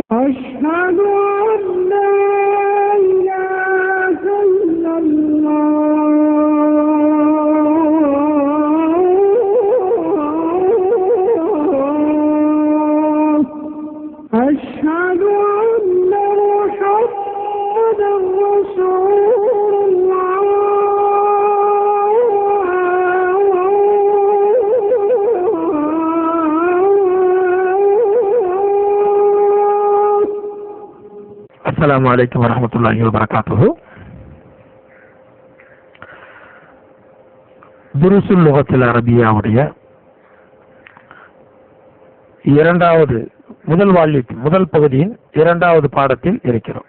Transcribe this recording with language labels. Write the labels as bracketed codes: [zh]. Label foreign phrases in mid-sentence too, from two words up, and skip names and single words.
[ar] أشهد أن لا إله إلا الله أشهد أن محمدا رسول الله السلام عليكم ورحمة الله وبركاته. [ta] துருசுல் லுகத்தில் அரபியாவுடைய இரண்டாவது முதல் பகுதியின் இரண்டாவது பாடத்தில் இருக்கிறோம்.